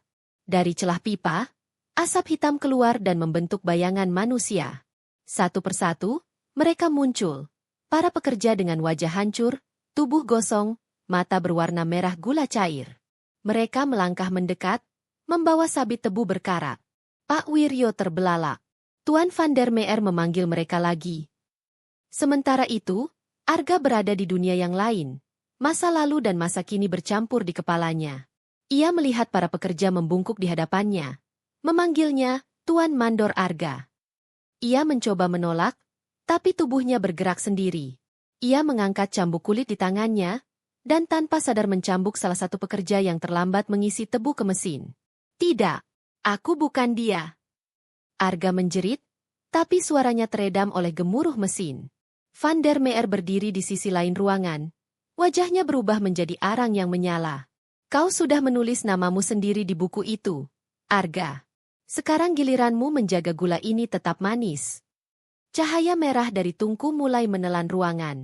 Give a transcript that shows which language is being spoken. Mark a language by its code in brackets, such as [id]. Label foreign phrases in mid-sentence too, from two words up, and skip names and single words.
[id] Dari celah pipa, asap hitam keluar dan membentuk bayangan manusia. Satu persatu, mereka muncul. Para pekerja dengan wajah hancur, tubuh gosong, mata berwarna merah gula cair. Mereka melangkah mendekat, membawa sabit tebu berkarat. Pak Wiryo terbelalak. Tuan van der Meer memanggil mereka lagi. Sementara itu, Arga berada di dunia yang lain. Masa lalu dan masa kini bercampur di kepalanya. Ia melihat para pekerja membungkuk di hadapannya. Memanggilnya, Tuan Mandor Arga. Ia mencoba menolak, tapi tubuhnya bergerak sendiri. Ia mengangkat cambuk kulit di tangannya, dan tanpa sadar mencambuk salah satu pekerja yang terlambat mengisi tebu ke mesin. Tidak, aku bukan dia. Arga menjerit, tapi suaranya teredam oleh gemuruh mesin. Van der Meer berdiri di sisi lain ruangan. Wajahnya berubah menjadi arang yang menyala. Kau sudah menulis namamu sendiri di buku itu, Arga. Sekarang giliranmu menjaga gula ini tetap manis. Cahaya merah dari tungku mulai menelan ruangan.